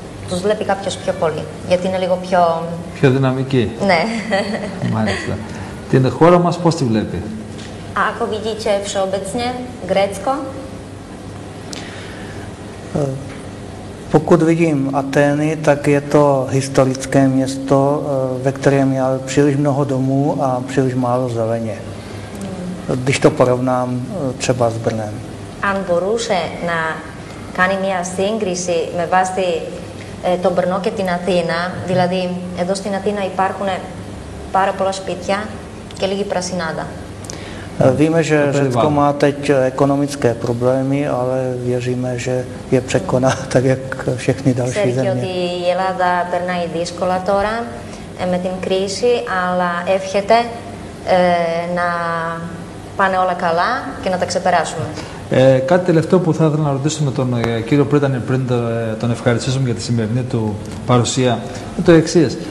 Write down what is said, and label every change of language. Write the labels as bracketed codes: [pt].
[el] τους βλέπει κάποιος πιο πολύ, γιατί είναι λίγο πιο... Πιο δυναμική. Ναι. Μάλιστα. Την χώρα μας πώς τη βλέπει? [cs] A ako vidíte všeobecně Grécko? Pokud vidím Atény, tak je to historické město, ve kterém je příliš mnoho domů a příliš málo zeleně. Když to porovnám třeba s Brnem. [el] Αν μπορούσε να κάνει μια σύγκριση με βάση τον Brno και την Αθήνα, δηλαδή εδώ στην Αθήνα υπάρχουν πάρα πολλά σπίτια και λίγη πρασινάδα. [cs] Víme, že Řecko má teď ekonomické problémy, ale věříme, že je překoná tak, jak všechny další země. [el] Ξέρει ότι η Ελλάδα περνάει δύσκολα τώρα με την κρίση, αλλά εύχεται να πάνε όλα καλά και να τα ξεπεράσουμε. Κάτι τελευταίο που θα ήθελα να ρωτήσουμε τον κύριο Πρίτανη πριν τον ευχαριστήσουμε για τη σημερινή του παρουσία είναι το εξής.